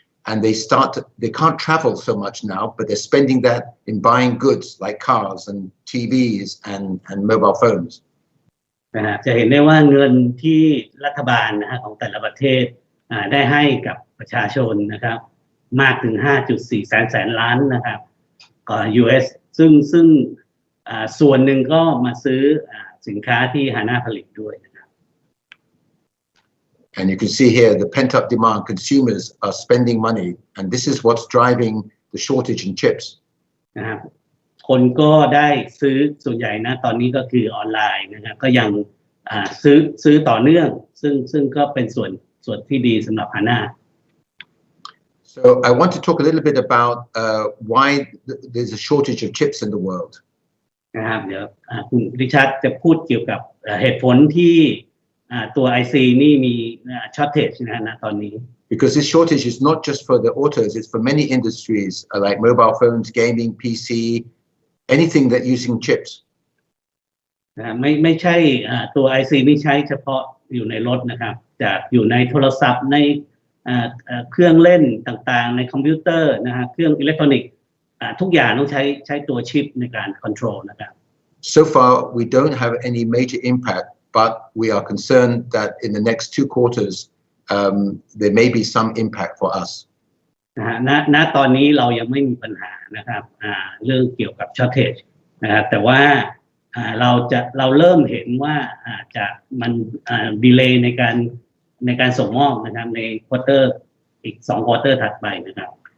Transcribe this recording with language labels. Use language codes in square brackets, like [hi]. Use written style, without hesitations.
[en] And they can't travel so much now, but they're spending that in buying goods like cars and TVs and mobile phones. [th] จะเห็นได้ว่าเงินที่รัฐบาลนะฮะของแต่ละประเทศได้ให้กับประชาชนนะครับมากถึง 5.4 แสนล้านนะครับUS ซึ่งส่วนหนึ่งก็มาซื้อสินค้าที่HANAผลิตด้วยนะครับ [en] And you can see here the pent-up demand. Consumers are spending money, and this is what's driving the shortage in chips. [th] นะครับคนก็ได้ซื้อส่วนใหญ่นะตอนนี้ก็คือออนไลน์นะครับก็ยังซื้อต่อเนื่องซึ่งก็เป็นส่วนที่ดีสำหรับ HANA. [en] So I want to talk a little bit about why there's a shortage of chips in the world. [th] นะครับเดี๋ยวคุณริชาร์ดจะพูดเกี่ยวกับเหตุผลที่ตัว IC นี่มี shortage นะตอนนี้ [en] Because this shortage is not just for the autos, it's for many industries like mobile phones, gaming, PC, anything that using chips. [th] ไม่ใช่ตัว IC ไม่ใช่เฉพาะอยู่ในรถนะครับจะอยู่ในโทรศัพท์ในเครื่องเล่นต่างๆในคอมพิวเตอร์นะฮะเครื่องอิเล็กทรอนิกส์ทุกอย่างต้องใช้ตัวชิปในการ control นะครับ [en] So far we don't have any major impact, but we are concerned that in the next 2 quarters there may be some impact for us. [th] ณตอนนี้เรายังไม่มีปัญหานะครับเรื่องเกี่ยวกับ shortage นะครับแต่ว่าเราเริ่มเห็นว่าจะมันdelay ในการส่งมอบนะครับในควอเตอร์อีก2ควอเตอร์ถัดไปนะครับ